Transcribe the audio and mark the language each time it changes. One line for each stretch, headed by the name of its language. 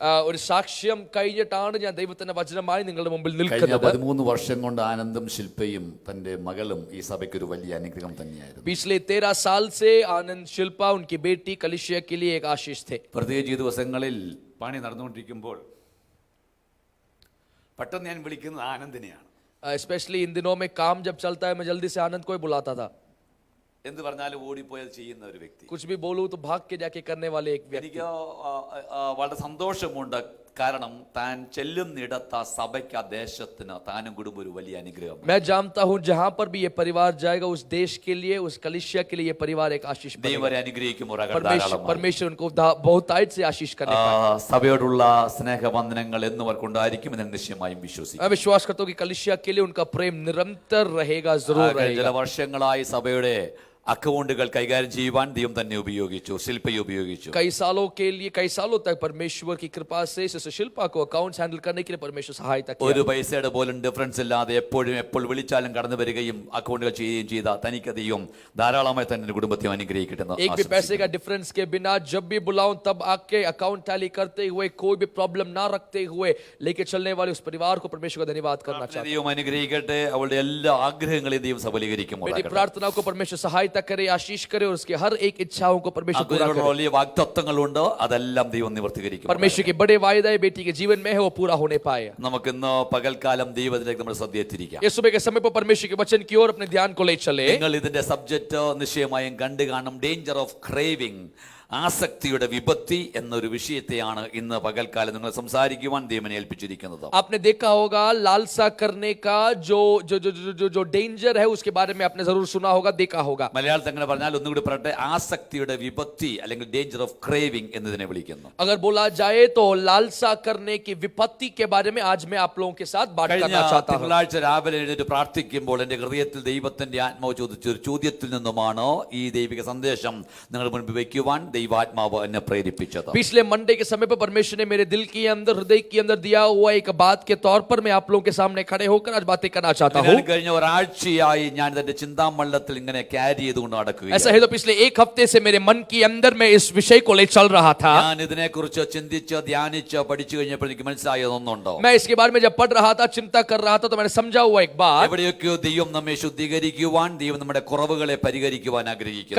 Malayalam: ഒരു സാക്ഷ്യം കഴിഞ്ഞിട്ടാണ് ഞാൻ ദൈവത്തിന്റെ വചനമായി നിങ്ങളുടെ മുമ്പിൽ കഴിഞ്ഞ നിൽക്കുന്നത്. 13 വർഷം കൊണ്ട് ആനന്ദും ശില്പയും തന്റെ മകളും ഈ സഭയ്ക്ക് ഒരു വലിയ അനുഗ്രഹം തന്നെയായിരുന്നു.
Hindi: पिछले 13 साल से आनंद शिल्पा उनकी बेटी कलिशिया के लिए एक आशीष थे.
Malayalam: പ്രത്യേകിച്ച് ഈ ദിവസങ്ങളിൽ പണി നടന്നുകൊണ്ടിരിക്കുമ്പോൾ പെട്ടെന്ന് ഞാൻ വിളിക്കുന്നത് ആനന്ദിനെയാണ്.
Hindi: स्पेशली इन दिनों में काम जब चलता है मैं जल्दी से आनंद को ही बुलाता था.
Malayalam: എന്ത് പറഞ്ഞാലും ഓടിപ്പോയത് ചെയ്യുന്ന ഒരു വ്യക്തി.
Hindi: कुछ भी बोलूं तो भाग के जाके करने वाले एक व्यक्ति.
Malayalam: എനിക്ക് വളരെ സന്തോഷമുണ്ട്. കാരണം താൻ ചെല്ലുന്നിടത്ത സഭയ്ക്ക് ആ ദേശത്തിന് താനും കുടുംബം ഒരു വലിയ അനുഗ്രഹം.
Hindi: मैं जानता हूं जहां पर भी ये परिवार जाएगा उस देश के लिए उस कलिशिया के लिए ये परिवार एक आशीष बनेगा. परमेश्वर उनको बहुत आयत से आशीष करने पाए.
Malayalam: സഭയോടുള്ള സ്നേഹവന്ദനങ്ങൾ എന്നും അവർക്കുണ്ടായിരിക്കും എന്ന് നിശ്ചയമായും വിശ്വസിക്കുന്നു.
Hindi: मैं विश्वास करता हूं कि कलिशिया के लिए उनका प्रेम निरंतर रहेगा, जरूर रहेगा.
Malayalam: ചില വർഷങ്ങളായി സഭയുടെ അക്കൗണ്ടുകൾ കൈകാര്യം ചെയ്യുവാൻ ദൈവം തന്നെ ഉപയോഗിച്ചു, ശില്പയെ ഉപയോഗിച്ചു.
Hindi: कई सालों तक परमेश्वर की कृपा से सिस्टर शिल्पा को अकाउंट्स हैंडल करने के लिए परमेश्वर सहायता किया.
Malayalam: ഒരു പൈസയുടെ പോലും ഡിഫറൻസ് ഇല്ലാതെ എപ്പോൾ വിളിച്ചാലും കടന്നു വരികയും അക്കൗണ്ടുകൾ ചെയ്യുകയും ചെയ്ത തനിക്ക് ദൈവം ധാരാളമായി തന്നെ കുടുംബത്തെ അനുഗ്രഹിക്കട്ടെ.
Hindi: एक भी पैसे का डिफरेंस के बिना जब भी बुलाऊं तब आके अकाउंट टैली करते हुए कोई भी प्रॉब्लम ना रखते हुए लेके चलने वाले उस परिवार को परमेश्वर का धन्यवाद करना चाहता हूं.
Malayalam: ദൈവം അനുഗ്രഹിക്കട്ടെ. അവളുടെ എല്ലാ ആഗ്രഹങ്ങളെയും ദൈവം സഫലീകരിക്കുമോ.
Hindi: बेटी प्रार्थना को परमेश्वर सहायता करे, आशीष करे और उसके हर एक इच्छाओं को परमेश्वर पूरा करे.
Malayalam: വലിയ വാഗ്ദത്തങ്ങളുണ്ട്, അതെല്ലാം ദൈവം നിവർത്തീകരിക്കും.
Hindi: परमेश्वर के बड़े वायदे बेटी के जीवन में है, वो पूरा होने पाए.
Malayalam: നമുക്ക് ഇന്ന് പകൽക്കാലം ദൈവത്തിലേക്ക് നമ്മൾ ശ്രദ്ധ.
Hindi: ये सुबह के समय पर परमेश्वर के वचन की ओर अपने ध्यान को ले चले.
Malayalam: നിങ്ങൾ ഇതിന്റെ സബ്ജക്റ്റ് നിശ്ചയമായും കണ്ടു കാണും.
English: danger of craving,
Malayalam: ആസക്തിയുടെ വിപത്തി എന്നൊരു വിഷയത്തെയാണ് ഇന്ന് പകൽക്കാലം നിങ്ങൾ സംസാരിക്കുവാൻ ദൈവനെ ഏൽപ്പിച്ചിരിക്കുന്നത്.
Hindi: आपने देखा होगा लालसा करने का जो डेंजर है उसके बारे में आपने जरूर सुना होगा, देखा होगा.
Malayalam: മലയാളത്തിൽ അങ്ങനെ പറഞ്ഞാൽ ഒന്നുകൂടി പറയട്ടെ, ആസക്തിയുടെ വിപത്തി അല്ലെങ്കിൽ
English: danger of craving
Malayalam: എന്നതിനെ വിളിക്കുന്നു.
Hindi: अगर बोला जाए तो लालसा करने की विपत्ति के बारे में आज मैं आप लोगों के साथ बात करना चाहता हूं.
Malayalam: തിങ്കളാഴ്ച രാവിലെ എഴുന്നേറ്റ് പ്രാർത്ഥിക്കുമ്പോൾ എന്റെ ഹൃദയത്തിൽ ദൈവത്തിന്റെ ആത്മാവ് ചോദിച്ച ഒരു ചോദ്യത്തിൽ നിന്നുമാണ് ഈ ദൈവിക സന്ദേശം നിങ്ങളുടെ മുൻപിൽ വയ്ക്കുവാൻ ദൈവാത്മാവ് എന്നെ പ്രേരിപ്പിച്ചത്.
Hindi: पिछले मंडे के समय पर परमेश्वर ने मेरे दिल के अंदर, हृदय के अंदर दिया हुआ एक बात के तौर पर मैं आप लोगों के सामने खड़े होकर आज बातें करना चाहता हूं.
Malayalam: കഴിഞ്ഞ ഒരാഴ്ചയായി ഞാൻ എന്റെ ചിന്താമണ്ഡലത്തിൽ ഇങ്ങനെ ക്യാരി ചെയ്തുകൊണ്ട് നടക്കുകയാണ്.
Hindi: ऐसा है तो पिछले एक हफ्ते से मेरे मन के अंदर में इस विषय को ले चल रहा था.
Malayalam: ഞാൻ ഇതിനെക്കുറിച്ച് ചിന്തിച്ച് ധ്യാനിച്ച് പഠിച്ചു കഴിഞ്ഞപ്പോൾ എനിക്ക് മനസ്സിലായതൊന്നുണ്ടോ.
Hindi: मैं इसके बारे में जब पढ़ रहा था, चिंता कर रहा था, तो मैंने समझा हुआ एक बात.
Malayalam: എവിടെയൊക്കെയോ ദൈവം നമ്മെ ശുദ്ധീകരിക്കുവാൻ, ദൈവം നമ്മുടെ കുറവുകളെ പരിഹരിക്കുവാൻ ആഗ്രഹിക്കുന്നു.